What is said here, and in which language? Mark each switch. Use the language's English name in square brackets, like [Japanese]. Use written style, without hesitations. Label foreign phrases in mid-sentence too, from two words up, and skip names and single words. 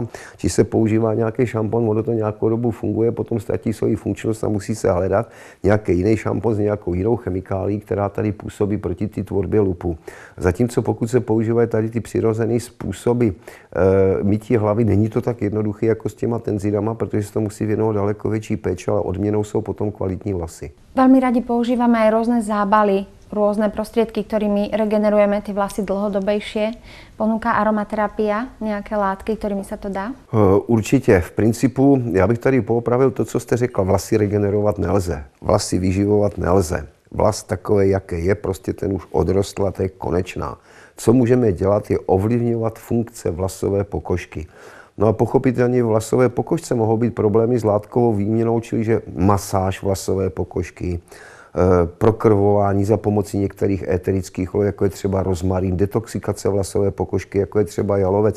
[Czech] Či se používá nějaký šampon, ono to nějakou dobu funguje, potom ztratí svoji funkčnost a musí se hledat nějaký jiný šampon s nějakou jinou chemikálí, která tady působí proti té tvorbě lupu. Zatímco pokud se používají tady ty přirozené způsoby mytí hlavy, není to tak jednoduché jako s těma tenzidama, protože se to musí věnovat daleko větší péče, ale odměnou jsou potom kvalitní vlasy. [Slovak] Veľmi radi používame aj rôzne zábaly, rôzne prostriedky, ktorými regenerujeme tie vlasy dlhodobejšie. Ponúka aromaterapia nejaké látky, ktorými sa to dá? [Czech] Určitě. V principu, já bych tady poopravil to, co jste řekla. Vlasy regenerovat nelze. Vlasy vyživovat nelze. Vlas takový, jaký je, prostě ten už odrostl a to je konečná. Co můžeme dělat, je ovlivňovat funkce vlasové pokožky. No a pochopitelně v vlasové pokožce mohou být problémy s látkovou výměnou, čili že masáž vlasové pokožky, prokrvování za pomocí některých éterických olejů, jako je třeba rozmarín, detoxikace vlasové pokožky, jako je třeba jalovec.